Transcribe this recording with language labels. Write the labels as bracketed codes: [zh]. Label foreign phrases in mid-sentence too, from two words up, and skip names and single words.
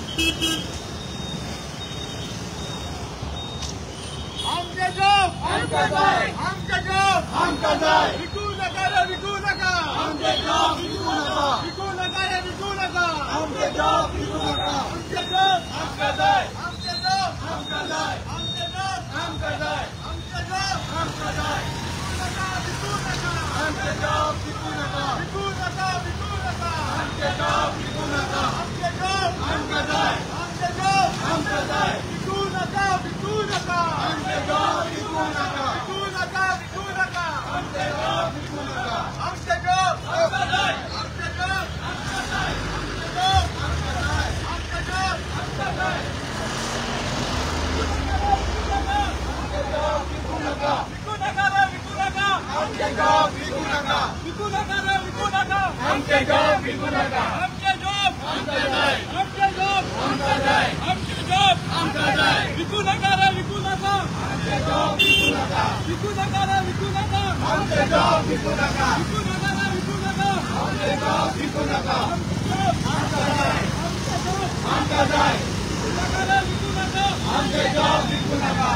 [kok] आमचे जॉब आमका जाय, आमचे जॉब आमका जाय, विकू नका रे विकू नका आमचे जॉब विकू नका, विकू नका रे विकू नका आमचे जॉब विकू नका, आमचे जॉब आमका जाय, आमचे जॉब आमका जाय, आमचे जॉब आमका जाय, आमचे जॉब आमका जाय, विकू नका आमचे जॉब विकू नका, विकू नका विकू नका आमचे जॉब विकू नका, आमचे जॉब आमका जाय, आमचे जॉब आमका जाय, विकू नका विकू नका आमचे जॉब विकू नका, विकू नका विकू नका आमचे जॉब विकू नका, आमचे जॉब आमका जाय, आमचे जॉब आमका जाय, आमचे जॉब आमका जाय, आमचे जॉब आमका जाय, आमचे जॉब विकू नका, विकू नका रे विकू नका आमचे जॉब विकू नका, विकू नका रे विकू नका आमचे जॉब विकू नका, आमचे जॉब आमका जाय, आमचे जॉब आमका जाय, आमचे जॉब आमका जाय, विकू नका रे विकू नका आमचे जॉब विकू नका, विकू नका रे विकू नका आमचे जॉब विकू नका, विकू नका रे विकू नका आमचे जॉब विकू नका, आमका जाय, आमचे जॉब आमका जाय, नका रे विकू नका आमचे जॉब विकू नका,